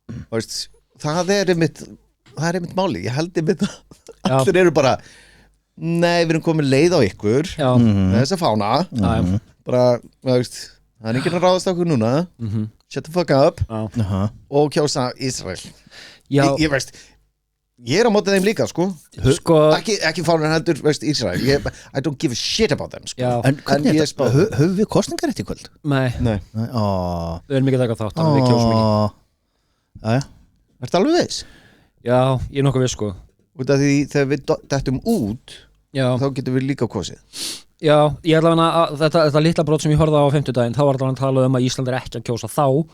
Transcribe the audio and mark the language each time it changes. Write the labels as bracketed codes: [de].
[is] Veist, það er einmitt máli. Ég held einmitt allir eru bara nei, við erum komin leið á ykkur með þessa fána bara, veist, það er enginn að ráðast okkur núna [en] shut the fuck up [is] og kjósa Ísrael. Ég veist, ég er á móti þeim líka sko. Ekki fánar heldur, veist, Ísrael. [en] I don't give a shit about them sko. [is] En höfum við kosningar eftir kvöld? Nei. Við erum ekki að taka þátt, þannig við kjósum ekki. Ertu alveg viss? Já, ég er nokkuð viss sko. Út af því þegar við dettum út þá getum við líka kosið. Já, ég ætla að þetta litla brot sem ég horfði á 50-daginn, þá var það að tala að Ísland er ekki að kjósa þá.